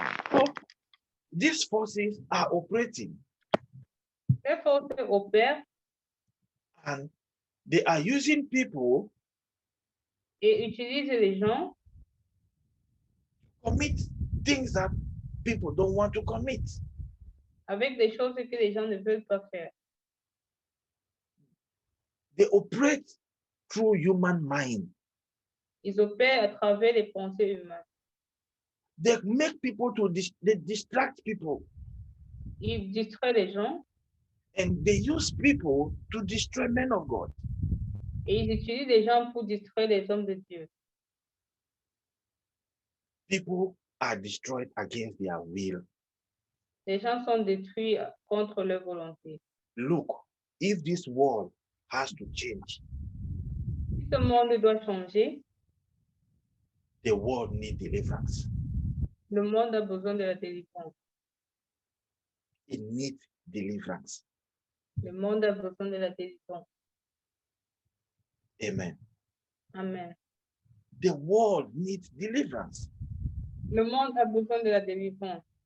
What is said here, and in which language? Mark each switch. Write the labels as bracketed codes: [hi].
[en] So these forces are operating [fr] Ces forces opèrent [en] and they are using people [fr] et utilisent les gens [en] to commit things that people don't want to commit. [fr] avec des choses que les gens ne veulent pas faire. [en] They operate through human mind. [fr] Ils opèrent à travers les pensées humaines. [en] They make people to they distract people, [fr] Ils distraient les gens [en] and they use people to destroy men of God. [fr] et ils utilisent les gens pour distraire les hommes de Dieu. [en] People are destroyed against their will. [fr] Les gens sont détruits contre leur volonté. [en] Look, if this world has to change, [fr] Si ce monde doit changer, [en] the world needs deliverance. [fr] le monde a besoin de la délivrance. [en] It needs deliverance. [fr] Le monde a besoin de la délivrance. [en] Amen. Amen. The world needs deliverance. [fr] Le monde a besoin de la délivrance.